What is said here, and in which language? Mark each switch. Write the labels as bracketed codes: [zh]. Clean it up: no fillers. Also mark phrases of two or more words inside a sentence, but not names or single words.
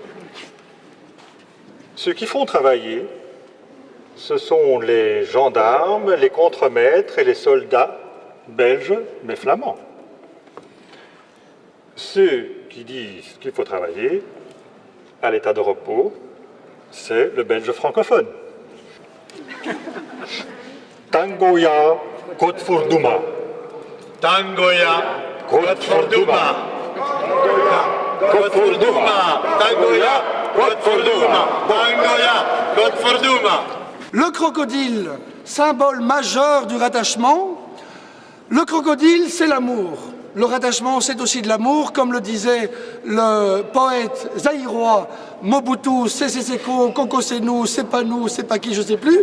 [fr] Ceux qui font travailler, ce sont les gendarmes, les contremaîtres et les soldats belges, mais flamands. Ceux qui disent qu'il faut travailler, à l'état de repos, c'est le belge francophone. Tangoya Kotfurduma. Tangoya Kotfurduma. Kotfurduma. Tangoya Kotfurduma. Tangoya Kotfurduma. Le crocodile, symbole majeur du rattachement. Le crocodile, c'est l'amour. Le rattachement, c'est aussi de l'amour, comme le disait le poète zaïrois Mobutu Sese Seko, Koko c'est nous, c'est pas nous, c'est pas qui, je sais plus.